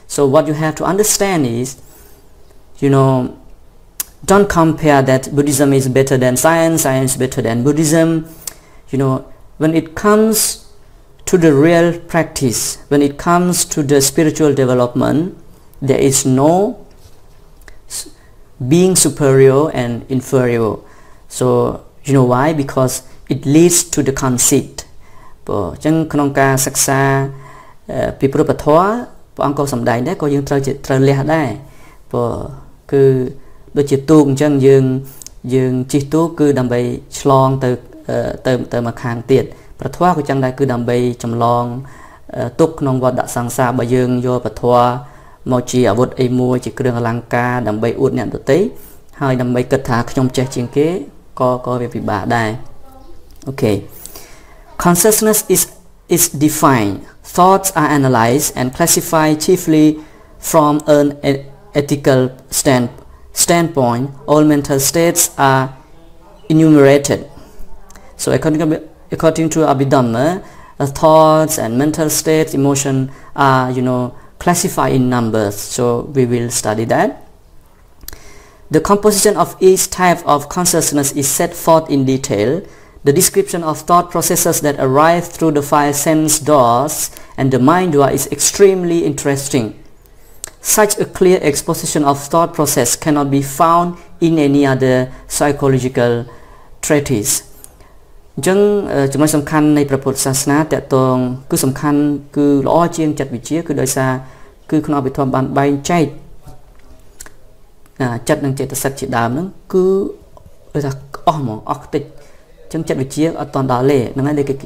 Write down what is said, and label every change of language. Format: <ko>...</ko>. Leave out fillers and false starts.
<en>So what you have to understand is, don't compare that Buddhism is better than science, science better than Buddhism. When it comes to the real practice, when it comes to the spiritual development, there is no being superior and inferior. So you know why? Because it leads to the conceit.</en> <km>ចឹងក្នុងការសិក្សាពីព្រះពធព្រះអង្គក៏សម្ដែងដែរក៏យើងត្រូវលះដែរគឺដូចជាទូកអញ្ចឹងយើងជិះទូកគឺដើម្បីឆ្លងទៅមកខាងទៀតព្រះធម៌ក៏ចឹងដែរគឺដើម្បីចម្លងទុកក្នុងវដ្តសង្សារបើយើងយកព្រះធម៌មកជាអាវុធអីមួយជាគ្រឿងអលង្ការដើម្បីអួតអ្នកដទៃហើយដើម្បីគិតថាខ្ញុំចេះជាងគេក៏វាពិបាកដែរ Okay.</km> <en>Consciousness is defined. Thoughts are analyzed and classified chiefly from an ethical standpoint. All mental states are enumerated. So according to Abhidhamma, thoughts and mental states, emotion are classified in numbers. So we will study that. The composition of each type of consciousness is set forth in detail. The description of thought processes that arise through the 5 sense doors and the mind door is extremely interesting. Such a clear exposition of thought process cannot be found in any other psychological treatise.</en> <km>អញ្ចឹងចំណុចសំខាន់នៃព្រះពុទ្ធសាសនាតកតងគឺសំខាន់គឺល្អជាងចិត្តវិទ្យាគឺដោយសារគឺក្នុងអភិធម្មបានបែងចែក ចិត្តនិងចេតសិកជាដើមហ្នឹងគឺដូចថាអស់ហ្មងអស់តិច ចិត្តវិទ្យាអត់តន់ដល់ទេហ្នឹងហើយ</km>